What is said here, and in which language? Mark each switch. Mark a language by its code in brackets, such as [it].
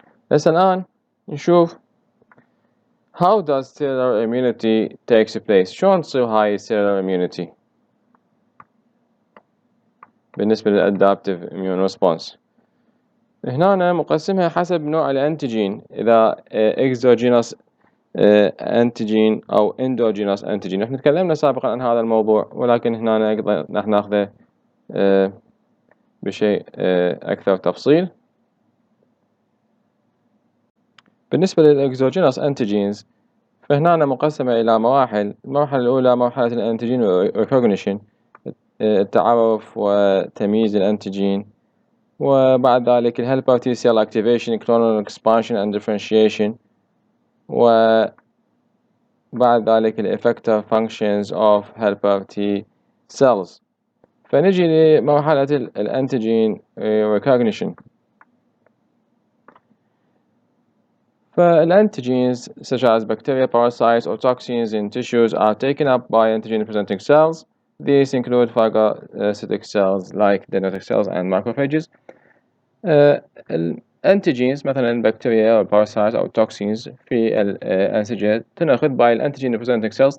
[ar] بس الآن نشوف [en] how does cellular immunity takes place. [ar] شلون تصير هاي cellular immunity بالنسبة للadaptive immune response؟ هنا أنا مقسمها حسب نوع الأنتيجين، إذا exogenous أنتيجين أو endogenous أنتيجين. احنا تكلمنا سابقا عن هذا الموضوع، ولكن هنا نحن ناخذه بشيء أكثر تفصيل. بالنسبة للإكزوجينوس أنتيجينز فهنا مقسمة إلى مراحل. المرحلة الأولى مرحلة الأنتيجين [en] recognition، [ar] التعرف وتمييز الأنتيجين، وبعد ذلك [en] helper T cell activation clonal expansion and differentiation، وبعد ذلك effector functions of helper T cells. [ar] فنجي لمرحلة الأنتيجين recognition. [en] فالانtigens such as bacteria, parasites, or toxins in tissues are taken up by antigen-presenting cells. These include phagocytic cells like dendritic cells and macrophages. [ar] الانtigens مثلا bacteria أو parasites أو toxins في الأنسجة تنأخذ [en] by antigen-presenting cells.